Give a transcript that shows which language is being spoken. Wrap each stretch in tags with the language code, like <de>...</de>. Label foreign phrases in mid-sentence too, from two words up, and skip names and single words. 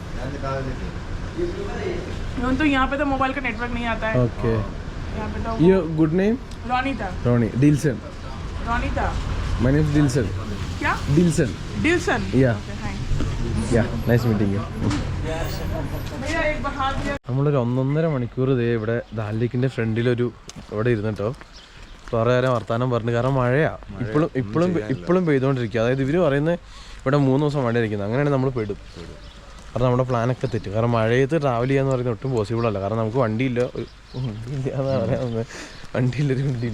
<hi>तो यहाँ पे तो मोबाइल का नेटवर्क नहीं आता है। ओके यहाँ पे तो</hi> <en>your good name?</en> <hi>रोनीता। रोनी दिलसन। रोनीता।</hi> <en>my name is दिलसन।</en> <hi>क्या? दिलसन। डिल्सन।</hi> <en>Yeah. ya nice meeting you.</en> <hi>भैया एक बार हाथ दिया।</hi> <ml>നമ്മളൊരു 1.5 മണിക്കൂർ ദേ ഇവിടെ ദാൽ ഫ്രണ്ടിലൊരു ഇവിടെ ഇരുന്നിട്ടോ കുറേ നേരം വർത്താനം പറഞ്ഞു. കാരണം മഴയാണ് ഇപ്പോഴും പെയ്തുകൊണ്ടിരിക്കുക. അതായത് ഇവർ പറയുന്നത് ഇവിടെ 3 ദിവസം മഴയായിരിക്കുന്നത്. അങ്ങനെയാണെങ്കിൽ നമ്മൾ പെടും. കാരണം നമ്മുടെ പ്ലാനൊക്കെ തെറ്റും. കാരണം മഴയത്ത് ട്രാവൽ ചെയ്യാന്ന് പറയുന്നത് ഒട്ടും പോസിബിൾ അല്ല. കാരണം നമുക്ക് വണ്ടിയില്ല എന്നാ പറയാ, വണ്ടിയില്ല.</ml>